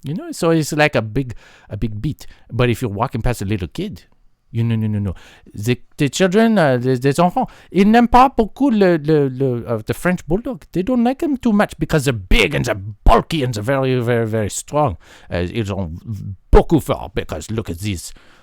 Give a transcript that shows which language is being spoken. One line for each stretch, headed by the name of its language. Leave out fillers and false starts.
English: So it's like a big beat. But if you're walking past a little kid, no. The children,
French: les enfants, ils n'aiment pas beaucoup
English: the French bulldog. They don't like them too much because they're big and they're bulky and they're very, very, very strong.
French: Ils ont beaucoup fort
English: because look at this.